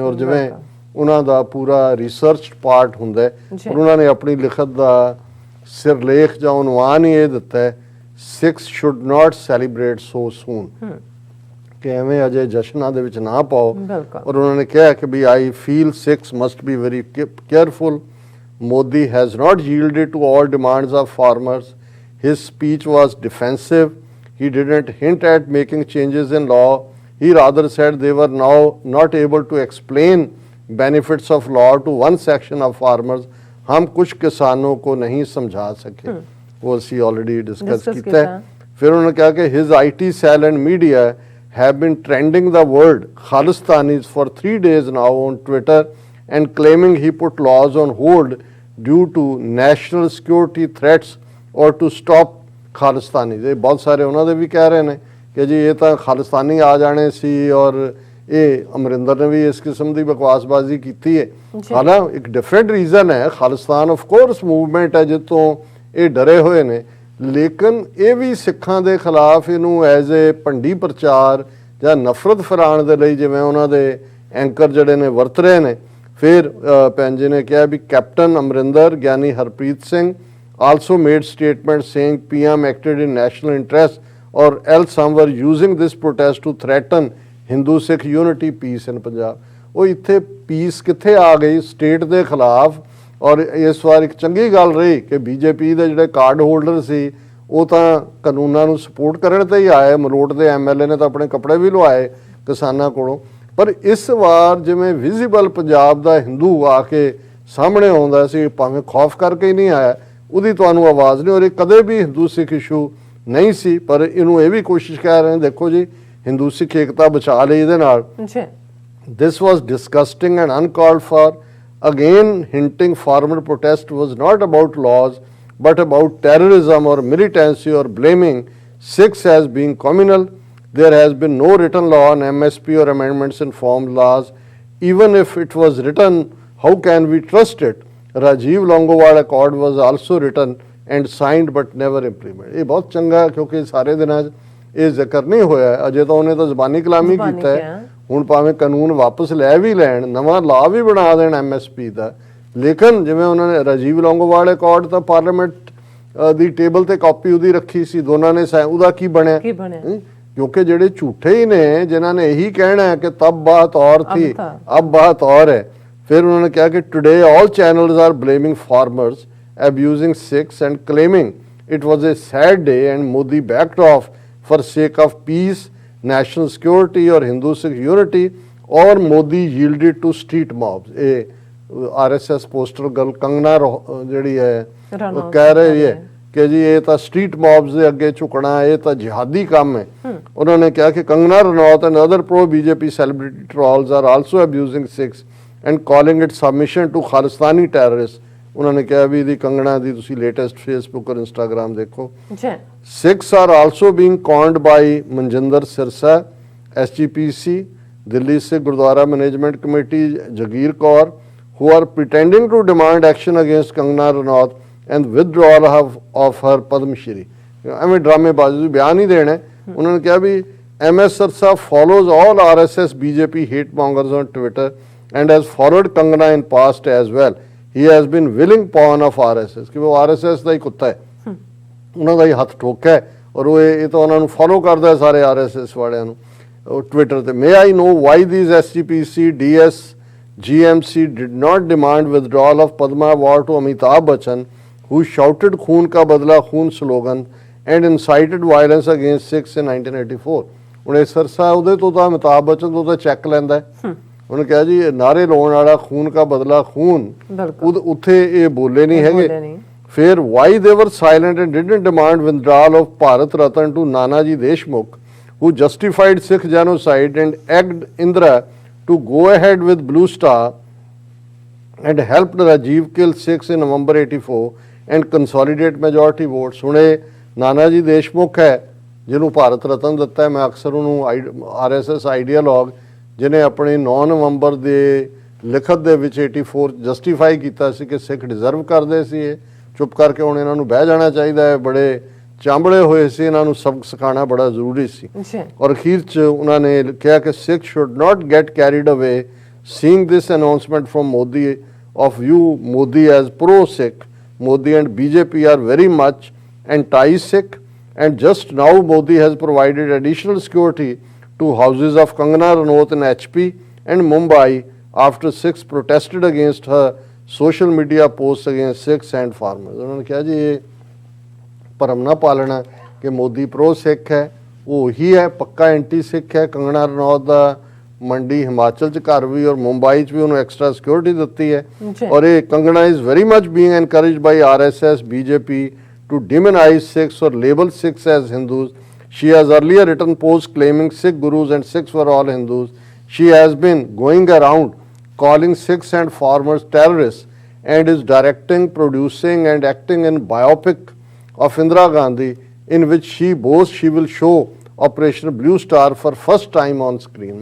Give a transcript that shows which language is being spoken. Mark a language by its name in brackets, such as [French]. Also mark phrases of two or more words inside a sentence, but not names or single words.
[Punjabi] ਔਰ ਜਿਵੇਂ ਉਹਨਾਂ ਦਾ ਪੂਰਾ [English] research part [Punjabi] ਹੁੰਦਾ ਔਰ ਉਹਨਾਂ ਨੇ ਆਪਣੀ ਲਿਖਤ ਦਾ ਸਿਰਲੇਖ ਜਾਂ ਉਨਵਾਨ ਹੀ ਇਹ ਦਿੱਤਾ ਹੈ, [English] Sikhs should not celebrate so soon, [Punjabi] ਕਿ ਐਵੇਂ ਅਜੇ ਜਸ਼ਨਾਂ ਦੇ ਵਿੱਚ ਨਾ ਪਾਓ। ਔਰ ਉਹਨਾਂ ਨੇ ਕਿਹਾ ਕਿ ਵੀ [English] I feel Sikhs must be very careful. Modi has not yielded to all demands of farmers. His speech was defensive. He didn't hint at making changes in law. He rather said they were now not able to explain benefits of law to one section of farmers. [Hindi] हम कुछ किसानों को नहीं समझा सके, वो असी [English] already discuss [Hindi] किया है। फिर उन्होंने कहा कि [English] his IT cell and media have been trending the word Khalistanis for 3 days now on Twitter and claiming he put laws on hold due to national security threats or to stop Khalistanis। [Punjabi] ਇਹ ਬਹੁਤ ਸਾਰੇ ਉਹਨਾਂ ਦੇ ਵੀ ਕਹਿ ਰਹੇ ਨੇ ਕਿ ਜੀ ਇਹ ਤਾਂ ਖਾਲਿਸਤਾਨੀ ਆ ਜਾਣੇ ਸੀ ਔਰ ਇਹ ਅਮਰਿੰਦਰ ਨੇ ਵੀ ਇਸ ਕਿਸਮ ਦੀ ਬਕਵਾਸਬਾਜ਼ੀ ਕੀਤੀ ਹੈ। ਹਾਲਾਂਕਿ ਇੱਕ [English] different reason [Punjabi] ਹੈ, ਖਾਲਿਸਤਾਨ [English] of course movement [Punjabi] ਹੈ ਜਿੱਥੋਂ ਇਹ ਡਰੇ ਹੋਏ ਨੇ, ਲੇਕਿਨ ਇਹ ਵੀ ਸਿੱਖਾਂ ਦੇ ਖਿਲਾਫ ਇਹਨੂੰ [English] as a [Punjabi] ਭੰਡੀ ਪ੍ਰਚਾਰ ਜਾਂ ਨਫ਼ਰਤ ਫੈਲਾਉਣ ਦੇ ਲਈ ਜਿਵੇਂ ਉਹਨਾਂ ਦੇ ਐਂਕਰ ਜਿਹੜੇ ਨੇ ਵਰਤ ਰਹੇ ਨੇ। ਫਿਰ ਭੈਣ ਜੀ ਨੇ ਕਿਹਾ ਵੀ ਕੈਪਟਨ ਅਮਰਿੰਦਰ ਗਿਆਨੀ ਹਰਪ੍ਰੀਤ ਸਿੰਘ [English] also made statement saying PM acted in national interest or else some were using this protest to threaten Hindu Sikh unity peace in Punjab। [Punjabi] ਉਹ ਇੱਥੇ ਪੀਸ ਕਿੱਥੇ ਆ ਗਈ ਸਟੇਟ ਦੇ ਖਿਲਾਫ। ਔਰ ਇਸ ਵਾਰ ਇੱਕ ਚੰਗੀ ਗੱਲ ਰਹੀ ਕਿ ਬੀਜੇਪੀ ਦੇ ਜਿਹੜੇ [English] card holder [Punjabi] ਸੀ ਉਹ ਤਾਂ ਕਾਨੂੰਨਾਂ ਨੂੰ ਸਪੋਰਟ ਕਰਨ ਤੇ ਹੀ ਆਏ, ਮਲੋਟ ਦੇ ਐਮਐਲਏ ਨੇ ਤਾਂ ਆਪਣੇ ਕੱਪੜੇ ਵੀ ਲਵਾਏ ਕਿਸਾਨਾਂ ਕੋਲੋਂ। ਪਰ ਇਸ ਵਾਰ ਜਿਵੇਂ ਵਿਜ਼ੀਬਲ ਪੰਜਾਬ ਦਾ ਹਿੰਦੂ ਆ ਕੇ ਸਾਹਮਣੇ ਆਉਂਦਾ ਸੀ, ਭਾਵੇਂ ਖੌਫ ਕਰਕੇ ਹੀ ਨਹੀਂ ਆਇਆ, ਉਹਦੀ ਤੁਹਾਨੂੰ ਆਵਾਜ਼ ਨਹੀਂ। ਔਰ ਇਹ ਕਦੇ ਵੀ ਹਿੰਦੂ ਸਿੱਖ ਇਸ਼ੂ ਨਹੀਂ ਸੀ, ਪਰ ਇਹਨੂੰ ਇਹ ਵੀ ਕੋਸ਼ਿਸ਼ ਕਰ ਰਹੇ ਨੇ, ਦੇਖੋ ਜੀ ਹਿੰਦੂ ਸਿੱਖ ਏਕਤਾ ਬਚਾ ਲਈ ਇਹਦੇ ਨਾਲ। [English] This was disgusting and uncalled for, again hinting farmer protest was not about laws but about terrorism or militancy or blaming Sikhs as being communal. There has been no written law on MSP or amendments in farm laws. Even if it was written, how can we trust it? Rajiv Longowal Accord was also written and signed but never implemented। [Punjabi] ਇਹ ਬਹੁਤ ਚੰਗਾ ਕਿਉਂਕਿ ਸਾਰੇ ਦਿਨਾਂ 'ਚ ਇਹ ਜ਼ਿਕਰ ਨਹੀਂ ਹੋਇਆ ਅਜੇ ਤਾਂ ਉਹਨੇ ਤਾਂ ਜ਼ਬਾਨੀ ਕਲਾਮੀ ਕੀਤਾ ਹੈ ਹੁਣ ਭਾਵੇਂ ਕਾਨੂੰਨ ਵਾਪਸ ਲੈ ਵੀ ਲੈਣ ਨਵਾਂ ਲਾ ਵੀ ਬਣਾ ਦੇਣ MSP ਦਾ ਲੇਕਿਨ ਜਿਵੇਂ ਉਹਨਾਂ ਨੇ ਰਾਜੀਵ ਲੌਂਗੋਵਾਲ ਅਕੋਰਡ ਤਾਂ ਪਾਰਲੀਮੈਂਟ ਦੀ ਟੇਬਲ ਤੇ ਕਾਪੀ ਉਹਦੀ ਰੱਖੀ ਸੀ ਦੋਨਾਂ ਨੇ ਉਹਦਾ ਕੀ ਬਣਿਆ क्योंकि ਜਿਹੜੇ ਝੂਠੇ ਹੀ ਨੇ ਜਿਨ੍ਹਾਂ ਨੇ ਇਹੀ ਕਹਿਣਾ ਹੈ ਕਿ [Hindi] तब बात और थी अब बात और है [Punjabi] ਫਿਰ ਉਹਨਾਂ ਨੇ ਕਿਹਾ ਕਿ ਟੁਡੇ [English] all channels are blaming farmers abusing Sikhs and claiming it was a sad day and Modi backed off for sake of peace, national security or Hindu Sikh unity or Modi yielded to street mobs. [Punjabi] ਇਹ RSS ਪੋਸਟਰ ਗੱਲ ਕੰਗਨਾ ਜਿਹੜੀ ਹੈ ਉਹ ਕਹਿ ਰਹੀ ਹੈ ਕਿ ਜੀ ਇਹ ਤਾਂ [English] street mobs [Punjabi] ਦੇ ਅੱਗੇ ਝੁਕਣਾ ਇਹ ਤਾਂ ਜਿਹਾਦੀ ਕੰਮ ਹੈ ਉਹਨਾਂ ਨੇ ਕਿਹਾ ਕਿ ਕੰਗਨਾ ਰਣੌਤ [English] and other pro BJP celebrity trolls are also abusing Sikhs and calling it submission to Khalistani terrorists [Punjabi] ਉਹਨਾਂ ਨੇ ਕਿਹਾ ਵੀ ਇਹਦੀ ਕੰਗਨਾ ਦੀ ਤੁਸੀਂ ਲੇਟੈਸਟ ਫੇਸਬੁੱਕ ਔਰ ਇੰਸਟਾਗ੍ਰਾਮ ਦੇਖੋ [English] Sikhs are also being conned by ਮਨਜਿੰਦਰ ਸਿਰਸਾ SGPC ਦਿੱਲੀ ਸਿੱਖ ਗੁਰਦੁਆਰਾ ਮੈਨੇਜਮੈਂਟ ਕਮੇਟੀ ਜਗੀਰ ਕੌਰ who are pretending to demand action against Kangana Ranaut and withdrawal of her Padma Shri [Punjabi] ਐਵੇਂ ਡਰਾਮੇਬਾਜ਼ੀ ਬਿਆਨ ਨਹੀਂ ਦੇਣਾ ਉਹਨਾਂ ਨੇ ਕਿਹਾ ਵੀ [English] MS Sirsa follows all RSS BJP hate mongers on Twitter and has followed Kangana in past as well. He has been willing pawn of RSS [Punjabi] ਕਿ ਉਹ RSS ਦਾ ਹੀ ਕੁੱਤਾ ਹੈ ਉਹਨਾਂ ਦਾ ਹੀ ਹੱਥ ਠੋਕਾ ਹੈ ਔਰ ਉਹ ਇਹ ਤਾਂ ਉਹਨਾਂ ਨੂੰ ਫੋਲੋ ਕਰਦਾ ਸਾਰੇ RSS ਵਾਲਿਆਂ ਨੂੰ ਟਵਿੱਟਰ ਤੇ [English] may I know why these SGPC DS GMC did not demand withdrawal of Padma Award to Amitabh Bachchan, who shouted [Hindi] "खून का बदला खून" [English] slogan and incited violence against Sikhs in 1984. [Punjabi] ਹੁਣ ਸਰਸਾ ਉਹਦੇ ਤੋਂ ਤਾਂ ਅਮਿਤਾਭ ਬੱਚਨ ਤੋਂ ਤਾਂ ਚੈੱਕ ਲੈਂਦਾ ਉਹਨੇ ਕਿਹਾ ਜੀ ਨਾਰੇ ਲਾਉਣ ਵਾਲਾ [Hindi] खून का बदला खून [Punjabi] ਉੱਥੇ ਇਹ ਬੋਲੇ ਨਹੀਂ ਹੈਗੇ ਫਿਰ [English] why they were silent and didn't demand withdrawal of Bharat Ratan to Nanaji Deshmukh, who justified Sikh genocide and egged Indira to go ahead with Blue Star and helped Rajiv kill Sikhs in November 84 and consolidate majority votes. [Punjabi] ਹੁਣ ਇਹ ਨਾਨਾ ਜੀ ਦੇਸ਼ਮੁਖ ਹੈ ਜਿਹਨੂੰ ਭਾਰਤ ਰਤਨ ਦਿੱਤਾ ਹੈ ਮੈਂ ਅਕਸਰ ਉਹਨੂੰ RSS ਆਈਡੀਆਲੋਗ ਜਿਹਨੇ ਆਪਣੇ 9 ਨਵੰਬਰ ਦੇ ਲਿਖਤ ਦੇ ਵਿੱਚ 84 ਜਸਟੀਫਾਈ ਕੀਤਾ ਸੀ ਕਿ ਸਿੱਖ ਡਿਜ਼ਰਵ ਕਰਦੇ ਸੀ ਇਹ ਚੁੱਪ ਕਰਕੇ ਹੁਣ ਇਹਨਾਂ ਨੂੰ ਬਹਿ ਜਾਣਾ ਚਾਹੀਦਾ ਹੈ ਬੜੇ ਚਾਂਬਲੇ ਹੋਏ ਸੀ ਇਹਨਾਂ ਨੂੰ ਸਬਕ ਸਿਖਾਉਣਾ ਬੜਾ ਜ਼ਰੂਰੀ ਸੀ ਔਰ ਅਖੀਰ 'ਚ ਉਹਨਾਂ ਨੇ ਕਿਹਾ ਕਿ [English] Sikhs should not get carried away seeing this announcement from Modi of you Modi as pro Sikh Modi and BJP are very much anti Sikh and just now Modi has provided additional security to houses of Kangana Ranaut in HP and Mumbai after Sikhs protested against her social media posts against Sikhs and farmers. [Punjabi] ਉਹਨਾਂ ਨੇ ਕਿਹਾ ਜੀ ਇਹ ਭਰਮ ਨਾ ਪਾਲਣਾ ਕਿ ਮੋਦੀ [English] pro Sikh [Punjabi] ਹੈ ਉਹ ਹੀ ਹੈ ਪੱਕਾ [English] anti Sikh [Punjabi] ਹੈ ਕੰਗਨਾ ਰਣੌਤ ਦਾ ਮੰਡੀ ਹਿਮਾਚਲ ਚ ਘਰ ਵੀ ਔਰ ਮੁੰਬਈ ਚ ਵੀ ਉਹਨੂੰ [English] extra security [Punjabi] ਦਿੱਤੀ ਹੈ ਔਰ ਇਹ ਕੰਗਨਾ [English] is very much being encouraged by RSS BJP to demonize Sikhs or label Sikhs as Hindus. She has earlier written posts claiming Sikh gurus and Sikhs were all Hindus. She has been going around calling Sikhs and farmers terrorists and is directing, producing and acting in biopic of Indira Gandhi in which she boasts she will show Operation Blue Star for first time on screen.